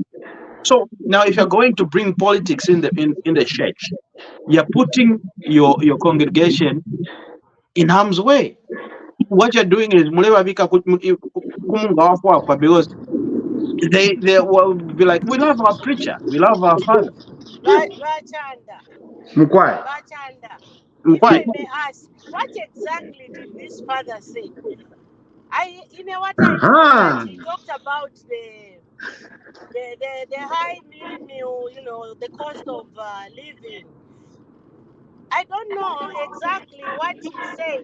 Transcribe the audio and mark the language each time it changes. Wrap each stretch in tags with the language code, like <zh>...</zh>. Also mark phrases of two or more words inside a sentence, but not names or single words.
<en>So now, if you're going to bring politics in the church, you're putting your congregation in harm's way. What you're doing is because they will be like, we love our preacher, we love our father. Bachanda, Mkwai. Bachanda. If Why? I may ask, what exactly did this father say? What I know that he talked about the high meal, the cost of living. I don't know exactly what he said.</en>